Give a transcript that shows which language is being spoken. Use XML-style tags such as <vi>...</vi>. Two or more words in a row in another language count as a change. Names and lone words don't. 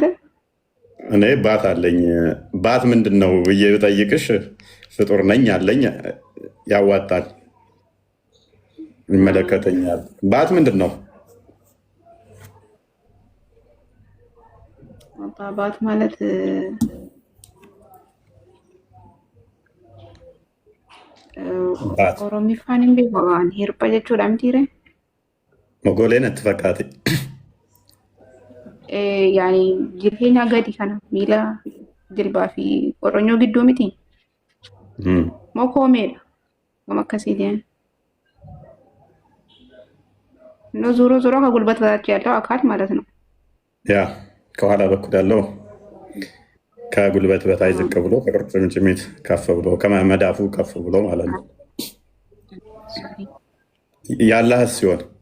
<am>እኔ ባት አለኝ። ባት ምንድን ነው ብዬ ብጠይቅሽ ፍጡር ነኝ አለኝ። ያዋጣል፣ ይመለከተኛል። ባት ምንድን ነው? ባት ማለት ኦሮሚፋን እንዴ ባን ሄርፓ</am> <om>jechuudha mitiire mogoleen itti fakkaate yaani jirheenya gadi kana miila jilbaa fi qoronyoo gidduu miti moo koomeedha gama akkasiitiin</om> <am>ነው ዞሮ ዞሮ ከጉልበት በታች ያለው አካል ማለት ነው። ያ ከኋላ በኩል ያለው ከጉልበት በታች ዝቅ ብሎ ከቁርጭምጭሚት ከፍ ብሎ ከመዳፉ ከፍ ብሎ ማለት ነው። ያላህ ሲሆን</am>